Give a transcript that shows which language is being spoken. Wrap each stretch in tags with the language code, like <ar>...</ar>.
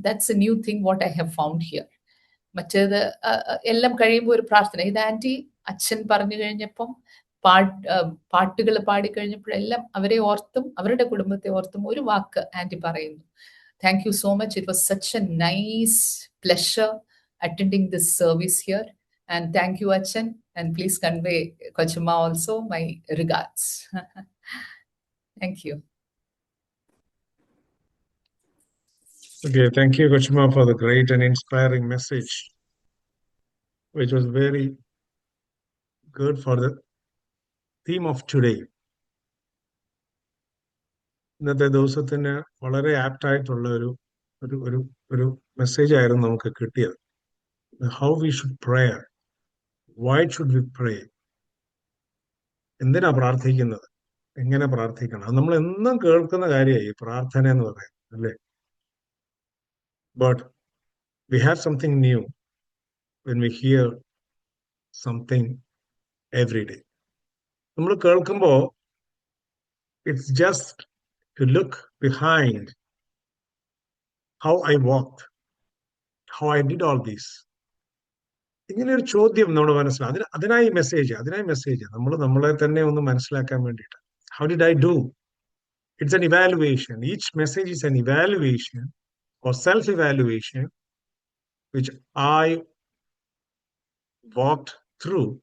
<en>That's a new thing what I have found here.</en> <ml>മറ്റേത് എല്ലാം കഴിയുമ്പോൾ ഒരു പ്രാർത്ഥന. ഇത് ആന്റി അച്ഛൻ പറഞ്ഞു കഴിഞ്ഞപ്പം പാട്ടുകൾ പാടിക്കഴിഞ്ഞപ്പോഴെല്ലാം അവരെ ഓർത്തും അവരുടെ കുടുംബത്തെ ഓർത്തും ഒരു വാക്ക് ആന്റി പറയുന്നു.</ml> <en>Thank you so much. It was such a nice pleasure attending this service here. And thank you, Achan. And please convey Kochumma also my regards. Thank you. Okay, thank you, Kochumma, for the great and inspiring message, which was very good for the theme of today.</en> <ml>ഇന്നത്തെ ദിവസത്തിന് വളരെ ആപ്റ്റായിട്ടുള്ള ഒരു message ആയിരുന്നു നമുക്ക് കിട്ടിയത്.</ml> <en>How we should pray. Why should we pray?</en> <ml>എന്തിനാ പ്രാർത്ഥിക്കുന്നത്, എങ്ങനെ പ്രാർത്ഥിക്കണം? അത് നമ്മൾ എന്നും കേൾക്കുന്ന കാര്യമായി പ്രാർത്ഥന എന്ന് പറയുന്നത്, അല്ലേ?</ml> <en>But we have something new when we hear something every day.</en> <ml>നമ്മൾ കേൾക്കുമ്പോൾ</ml> <en>It's just to look behind how I walked, how I did all this.</en> <ml>ഇങ്ങനെ ഒരു ചോദ്യം നമ്മുടെ മനസ്സിലാവും. അതിനായി മെസ്സേജ് നമ്മൾ നമ്മളെ തന്നെ ഒന്ന് മനസ്സിലാക്കാൻ വേണ്ടിയിട്ട്.</ml> <en>How did I do? It's an evaluation. Each message is an evaluation or self evaluation which I walked through.</en>